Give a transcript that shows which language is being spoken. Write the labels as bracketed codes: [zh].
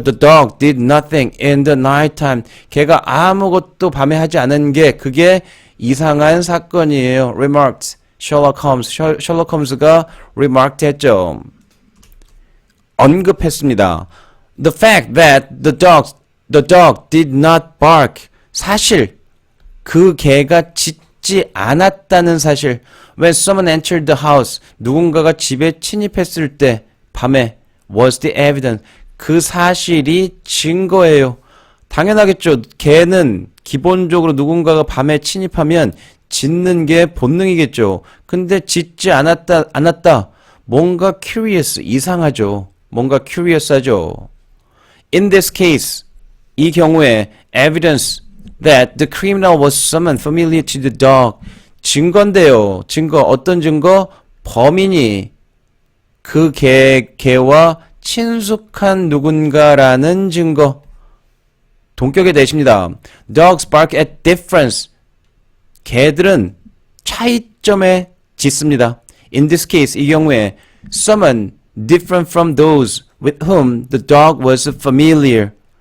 [en] The dog did nothing in the night time. [ko] 걔가 아무것도 밤에 하지 않은 게, 그게 이상한 사건이에요. [en] Remarked Sherlock Holmes. [ko] 셜록 홈즈가 remarked 했죠. 언급했습니다. [en] The fact that the dog did not bark. [ko] 사실 그 개가 짖지 않았다는 사실. [en] When someone entered the house, [ko] 누군가가 집에 침입했을 때 밤에 [en] was the evidence. [ko] 그 사실이 증거예요. 당연하겠죠. 개는 기본적으로 누군가가 밤에 침입하면 짖는 게 본능이겠죠. 근데 짖지 않았다. 뭔가 curious, 이상하죠. 뭔가 curious하죠. [en] In this case, [ko] 이 경우에 evidence, [en] that the criminal was someone familiar to the dog. [ko] 증거인데요. 증거, 어떤 증거? 범인이 그 개와 친숙한 누군가라는 증거. 동격에 대십니다. [en] Dogs bark at difference. [ko] 개들은 차이점에 짖습니다. [en] In this case, [ko] 이 경우에 [en] someone different from those with whom the dog was familiar.